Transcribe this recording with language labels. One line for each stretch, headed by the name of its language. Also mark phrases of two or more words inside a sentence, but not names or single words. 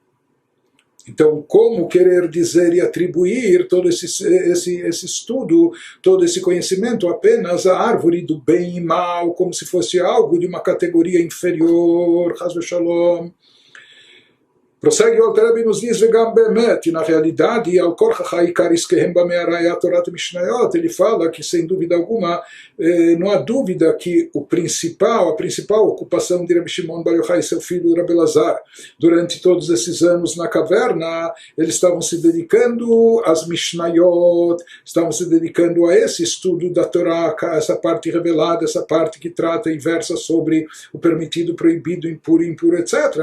Portuguese: Então, como querer dizer e atribuir todo esse estudo, todo esse conhecimento apenas à árvore do bem e mal, como se fosse algo de uma categoria inferior,
Hebrew: חס ושלום.
Portuguese: Prossegue o Alter Rebbe e nos diz:
Hebrew: וגם באמת,
Portuguese: na realidade,
Hebrew: על כרחך העיקר עסקם במערה היה תורת משניות,
Portuguese: ele fala que, sem dúvida alguma, não há dúvida que a principal ocupação de Rabbi Shimon Bar Yochai e seu filho Rabbi Elazar, durante todos esses anos na caverna, eles estavam se dedicando às Mishnayot, estavam se dedicando a esse estudo da Torá, essa parte revelada, essa parte que trata e versa sobre o permitido, proibido, impuro, etc.